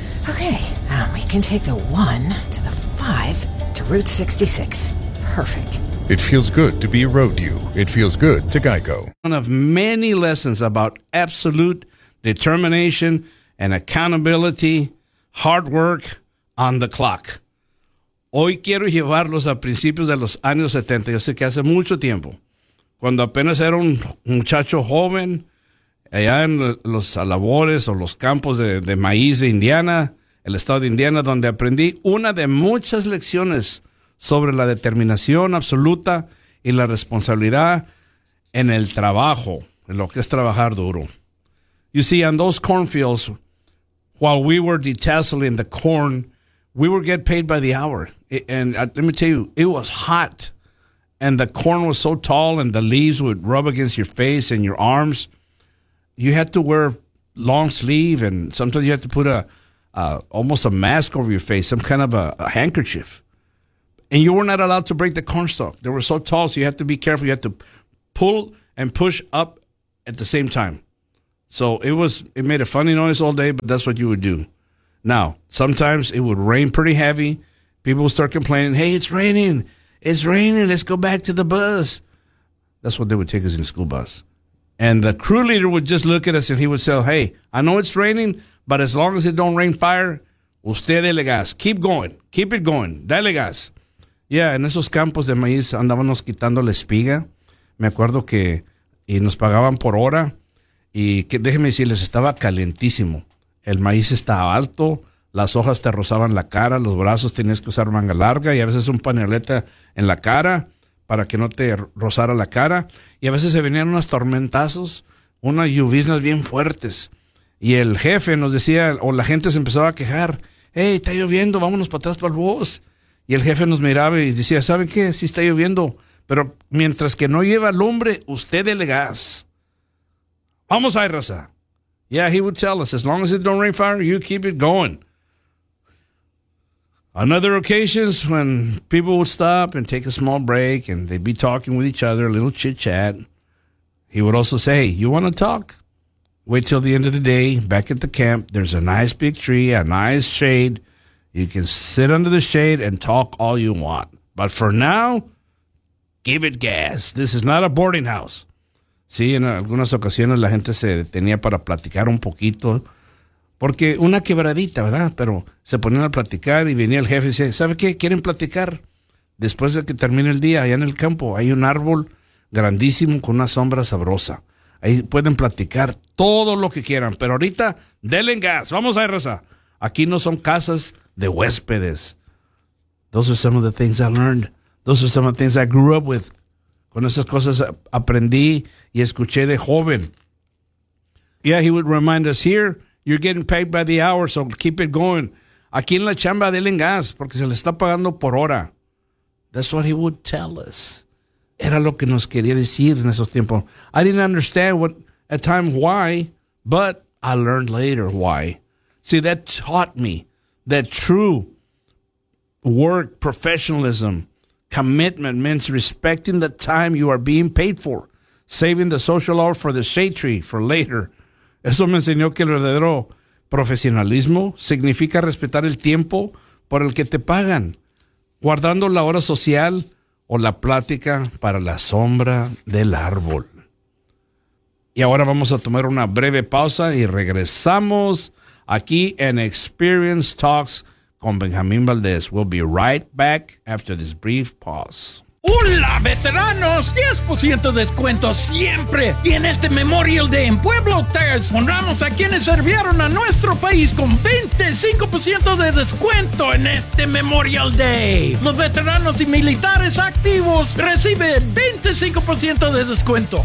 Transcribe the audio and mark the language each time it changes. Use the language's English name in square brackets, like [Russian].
[English] Okay, we can take the 1 to the 5 to Route 66. Perfect. It feels good to be a road you. It feels good to Geico. One of many lessons about absolute determination and accountability, hard work on the clock. [Spanish] Hoy quiero llevarlos a principios de los años 70. Yo sé que hace mucho tiempo, cuando apenas era un muchacho joven, allá en los labores o los campos de maíz de Indiana, el estado de Indiana, donde aprendí una de muchas lecciones sobre la determinación absoluta y la responsabilidad en el trabajo, en lo que es trabajar duro. [English] You see, on those cornfields, while we were detasseling the corn, we would get paid by the hour. And let me tell you, it was hot. And the corn was so tall and the leaves would rub against your face and your arms. You had to wear long sleeve and sometimes you had to put almost a mask over your face, some kind of a handkerchief. And you were not allowed to break the corn stalk. They were so tall, so you had to be careful. You had to pull and push up at the same time. So it made a funny noise all day, but that's what you would do. Now, sometimes it would rain pretty heavy. People would start complaining, hey, it's raining. It's raining. Let's go back to the bus. That's what they would take us in the school bus. And the crew leader would just look at us and he would say, hey, I know it's raining, but as long as it don't rain fire, [Spanish] usted dele gas. [English] Keep going. Keep it going. [Spanish] Dele gas. Yeah, en esos campos de maíz andábamos quitando la espiga. Me acuerdo que y nos pagaban por hora. Y que, déjeme decirles, estaba calientísimo. El maíz estaba alto, las hojas te rozaban la cara, los brazos tenías que usar manga larga y a veces un pañoleta en la cara para que no te rozara la cara. Y a veces se venían unas tormentazos, unas lluviznas bien fuertes. Y el jefe nos decía, o la gente se empezaba a quejar, hey, está lloviendo, vámonos para atrás para el bus. Y el jefe nos miraba y decía, ¿saben qué? Sí está lloviendo, pero mientras que no lleva lumbre, usted dele gas. Vamos a ir, raza. [English] Yeah, he would tell us, as long as it don't rain fire, you keep it going. On other occasions, when people would stop and take a small break and they'd be talking with each other, a little chit-chat, he would also say, hey, you want to talk? Wait till the end of the day, back at the camp, there's a nice big tree, a nice shade. You can sit under the shade and talk all you want. But for now, give it gas. This is not a boarding house. [Spanish] Sí, en algunas ocasiones la gente se detenía para platicar un poquito, porque una quebradita, ¿verdad? Pero se ponían a platicar y venía el jefe y decía, ¿sabe qué? ¿Quieren platicar? Después de que termine el día, allá en el campo, hay un árbol grandísimo con una sombra sabrosa. Ahí pueden platicar todo lo que quieran, pero ahorita, denle gas. Vamos a rezar. Aquí no son casas de huéspedes. [English] Those are some of the things I learned. Those are some of the things I grew up with. [Spanish] Con esas cosas aprendí y escuché de joven. [English] Yeah, he would remind us here, you're getting paid by the hour, so keep it going. [Spanish] Aquí en la chamba, denle gas, porque se le está pagando por hora. [English] That's what he would tell us. [Spanish] Era lo que nos quería decir en esos tiempos. [English] I didn't understand what at time why, but I learned later why. See, that taught me that true work, professionalism, commitment means respecting the time you are being paid for, saving the social hour for the shade tree for later. [Spanish] Eso me enseñó que el verdadero profesionalismo significa respetar el tiempo por el que te pagan, guardando la hora social o la plática para la sombra del árbol. Y ahora vamos a tomar una breve pausa y regresamos aquí en Experience Talks con Benjamín Valdés. [English] We'll be right back after this brief pause. [Spanish] ¡Hola, veteranos! 10% descuento siempre. Y en este Memorial Day en Pueblo Hotels, honramos a quienes sirvieron a nuestro país con 25% de descuento en este Memorial Day. Los veteranos y militares activos reciben 25% de descuento.